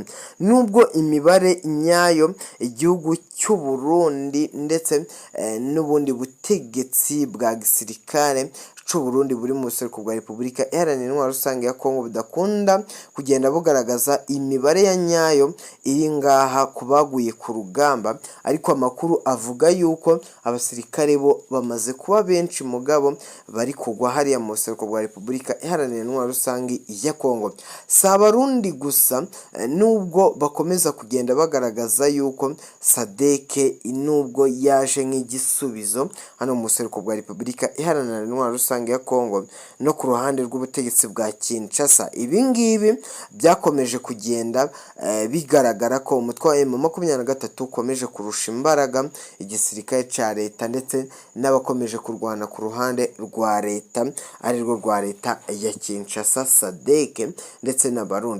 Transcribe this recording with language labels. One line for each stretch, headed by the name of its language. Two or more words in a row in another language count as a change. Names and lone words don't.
Rundi: Nubwo imibare nyayo igihugu cy'u Burundi ndetse n'ubundi butegetsi bwa gisirikare cy'u Burundi buri mu buseruko bwa Repubulika Iharanira Intwaro Rusange ya Kongo budakunda kugenda bugaragaza imibare ya nyayo iri ngaha kubaguye ku rugamba, ariko amakuru avuga yuko abasirikare bo bamaze kuba benshi mugabo bari kugwa hariya mu buseruko bwa Repubulika Iharanira Intwaro Rusange ya Kongo. Si Abarundi gusa, nubwo bakomeza kugenda bagaragaza yuko Sadeke nubwo yaje nk'igisubizo hano mu buseruko bwa Repubulika Iharanira Intwaro Rusange ya Kongo no ku ruhande rw'ubutegetsi bwa Kinshasa, ibi ngibi byakomeje kugenda bigaragara ko umutwe wa M23 ukomeje kurusha imbaraga igisirikare cya leta ndetse n'abakomeje kurwana ku ruhande rwa leta ari rwo rwa leta ya Kinshasa, Sadeke ndetse n'Abarundi.